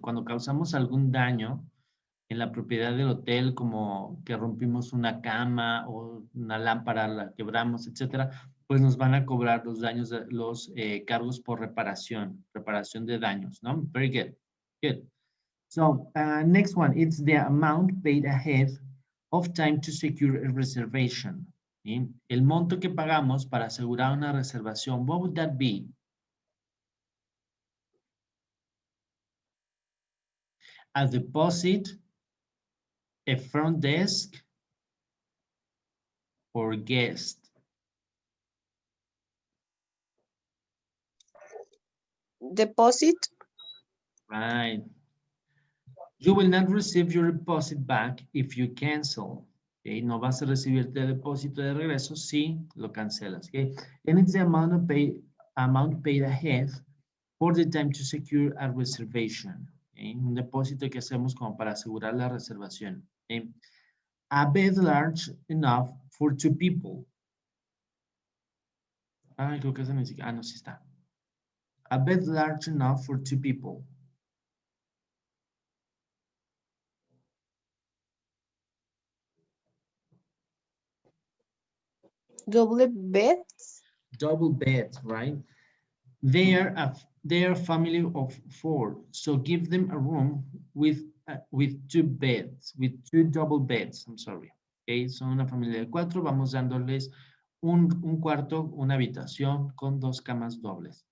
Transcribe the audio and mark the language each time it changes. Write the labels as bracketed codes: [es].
[es] Cuando causamos algún daño en la propiedad del hotel, como que rompimos una cama o una lámpara, la quebramos, etcétera, pues nos van a cobrar los daños, los cargos por reparación de daños, ¿no? [en] Very good. Good. So next one, it's the amount paid ahead of time to secure a reservation. [es] ¿Sí? El monto que pagamos para asegurar una reservación, [en] what would that be? A deposit, a front desk, or guest? Deposit. Right. You will not receive your deposit back if you cancel. Okay? [es] No vas a recibir el depósito de regreso si lo cancelas. [en] Okay? And it's the amount paid ahead for the time to secure a reservation. Okay? [es] Un depósito que hacemos como para asegurar la reservación. [en] Okay? A bed large enough for 2 people. [es] Ah, creo que esa ni siquiera. Ah, no, sí está. [en] A bed large enough for 2 people. Double beds. Double beds, right? They are a family of 4, so give them a room with 2 beds, with 2 double beds. I'm sorry. [es] Okay, son una familia de 4. Vamos dándoles un cuarto, una habitación con 2 camas dobles.